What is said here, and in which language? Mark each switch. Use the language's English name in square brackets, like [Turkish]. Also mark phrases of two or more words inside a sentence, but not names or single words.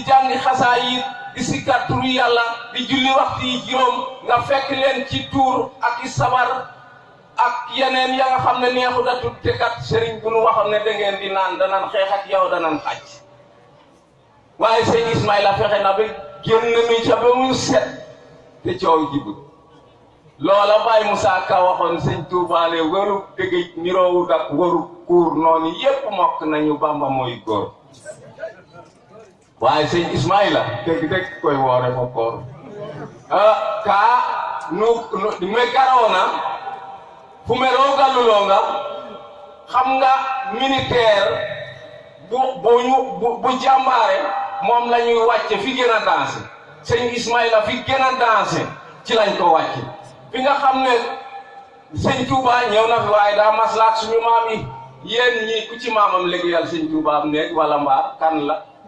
[Wolof] jàng xasaayid di sikkar turu yàlla di julli waxtu yi juróom nga fekk leen ci tuur ak i sabar ak yeneen ya nga xam ne neexu da tut te kat sëriñ bu nu waxoon ne da ngeen di naan danan xeex ak yow danan xaj waaye Serigne Ismaïla fexe na ba génn mi ca ba mu set te coow jibut loola Baye Moussa Ka waxoon Serigne Touba le waru dëgg niroowut ak waru kuur noonu yépp mokk nañu Bamba mooy góor waaye Serigne Ismaïla dëgg koy woore [Serer] fa koor ka me garoona fu me roogaluloo [Wolof] nga xam nga militaire bu jàmbaare moom la ñuy wàcce fi gën a dansé Serigne Ismaïla fi gën a dansé ci lañ ko wàcce fi nga xam ne Serigne Touba ñëw na fi waaye daa maslaak suñu maam yi yéen ñi ku ci maamam liggéeyal Serigne Touba am nekk wala mbaa kan la